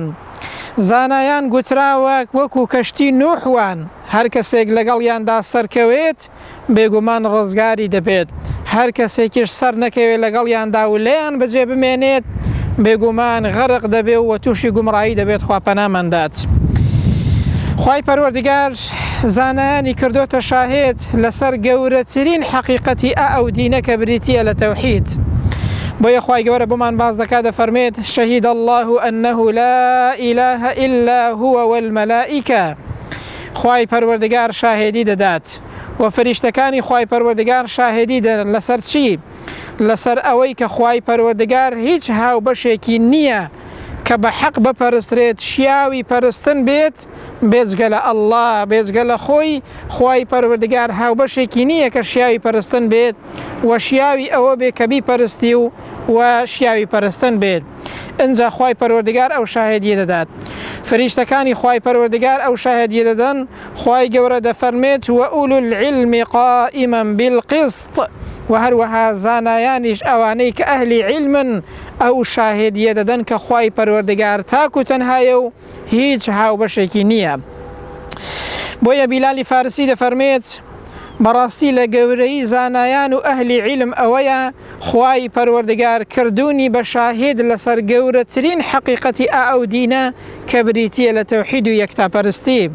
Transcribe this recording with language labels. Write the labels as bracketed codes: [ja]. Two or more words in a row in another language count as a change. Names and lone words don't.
[ckb] زانایان گوتراوە وەکو کەشتی نوحوان، هەر کەسێک لەگەڵیاندا سەرکەوێت بێگومان ڕزگاری دەبێت، هەر کەسێکیش سەر نەکەوێت لەگەڵیاندا و لێیان بەجێ بمێنێت بێگومان غەرق دەبێ و تووشی گومڕایی دەبێت. خوا پەنامەندات. خوای پەروەردگار زانایانی کردوتە شاهێد لەسەر گەورەترین حەقیقەتی ئەو دینە کە بریتیە لە تەوحید. بۆیە خوای گەورە بۆمان باز دەکات، دەفەرمێت [ar] شەهید الله أنه لا إله إلا هو والملائكة. [ckb] خوای پەروەردگار شاهێدی دەدات و فریشتەکانی خوای پەروەردگار شاهێدی دەدەن لەسەر چی؟ لەسەر ئەوەی کە خوای پەروەردگار هیچ هاوبەشێکی نییە کە بە حەق بپەرسترێت، شیاوی پەرستن بێت بێجگە لە ئەڵڵا، بێجگە لە خۆی. خوای پەروەردگار هاوبەشێکی نییە کە شیاوی پەرستن بێت و شیاوی ئەوە بێ کە بیپەرستی و شیاوی پەرستن بێت. ئەنجا خوای پەروەردگار ئەو شاهێدی دەدات. فریشتەکانی خوای پەروەردگار ئەو شاهێدی دەدەن. خوای گەورە دەفەرمێت [ar] و ئولو العلم قائما بالقسط. [ckb] و هەروەها زانایانیش ئەوانەی کە ئەهلی عیلمن ئەو شاهێدیە دەدەن کە خوای پەروەردگار تاکو تەنهایە و هیچ هاوبەشێکی نییە. بۆیە بیلالی فارسی دەفەرمێت بەڕاستی لە گەورەی زانایان و ئەهلی عیلم ئەوەیە خوای پەروەردگار کردوونی بە شاهێد لەسەر گەورەترین حەقیقەتی ئەو دینە کە بریتیە لە تەوحید و یەکتاپەرستی.